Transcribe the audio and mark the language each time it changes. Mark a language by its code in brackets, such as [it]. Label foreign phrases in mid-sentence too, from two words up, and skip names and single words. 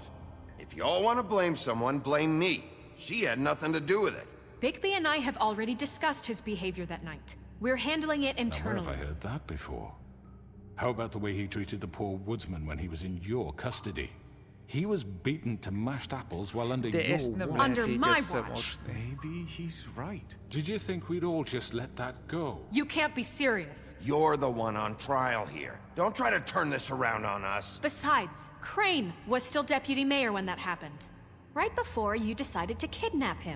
[en] If you all want to blame someone, blame me. She had nothing to do with it. Bigby and I have already discussed his behavior that night. We're handling it Now, internally. where have I heard that before? How about the way he treated the poor woodsman when he was in your custody? He was beaten to mashed apples while under [hu] De [en] your [hu] ezt nem [en] watch. [hu] lehet [en] Under [hu] így [en] my [hu] összemosni. [en] Maybe he's right. Did you think we'd all just let that go? You can't be serious. You're the one on trial here. Don't try to turn this around on us. Besides, Crane was still deputy mayor when that happened. Right before you decided to kidnap him.